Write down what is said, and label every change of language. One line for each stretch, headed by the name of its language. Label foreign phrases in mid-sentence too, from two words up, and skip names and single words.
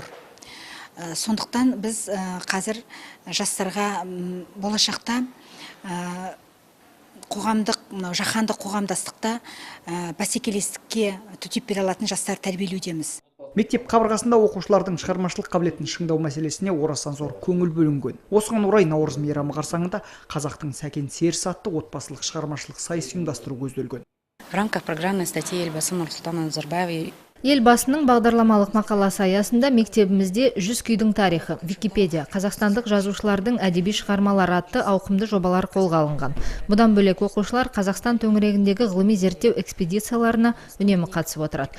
Kazakh: Сондықтан біз қазір жастарға болашақта жаһандық қоғамдастықта бәсекелестікке төтеп бере алатын жастар тәрбиелеудеміз. Мектеп қабырғасында оқушылардың шығармашылық қабілетін шыңдау мәселесіне орасан зор көңіл бөлінген. Осыған орай Наурыз мейрамы қарсаңында қазақтың сәкен серісі атты отбасылық шығармашылық сайыс ұйымдастыру көзделген.
Russian: В рамках программы статьи Елбасы Нұрсұлтан Назарбаев
Kazakh: Елбасының бағдарламалық мақаласы аясында мектебімізде 100 күйдің тарихы, Википедия, қазақстандық жазушылардың әдеби шығармалары атты ауқымды жобалар қолға алынған. Бұдан бөлек оқушылар Қазақстан төңірегіндегі ғылыми зерттеу экспедицияларына үнемі қатысып отырады.